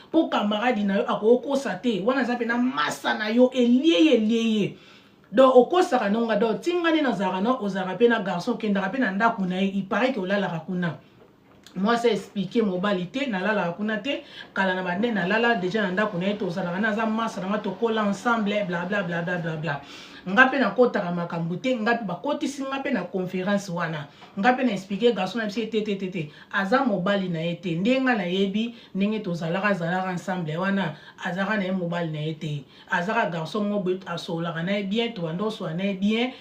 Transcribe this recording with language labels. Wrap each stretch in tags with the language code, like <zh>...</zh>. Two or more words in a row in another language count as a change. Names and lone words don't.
<ln>Po camarade na yo akokosa te. Wana aza pe na masa na yo, elie ye, elie ye. Donc, okosaka na nga. Donc, tingani na zara na, ozara pe na garçon, kendaka pe na ndako na ye.</ln> <fr>Il paraît que</fr> <ln>olalaka kuna.</ln> <fr>Moi, c'est expliqué</fr> <ln>mobali te, nalalaka kuna te. Kala na bande nalala, déjà na ndako na ye, tozalaka na za masa na nga, tokola ensemble, bla, bla, bla, bla, bla, bla. Nga pe nakotaka makambo te, nga pe bakotisi nga pe na conférence wana. Nga pe na expliqué garçon na biso te, te, te, te. Aza mobali na ye te. Nde nga na yebi, ndenge tozalaka, zalaka ensemble wana, azalaka na ye mobali na ye te. Aza ka garçon moko boye, asololaka na ye bien, to banda osola na ye bien.</ln>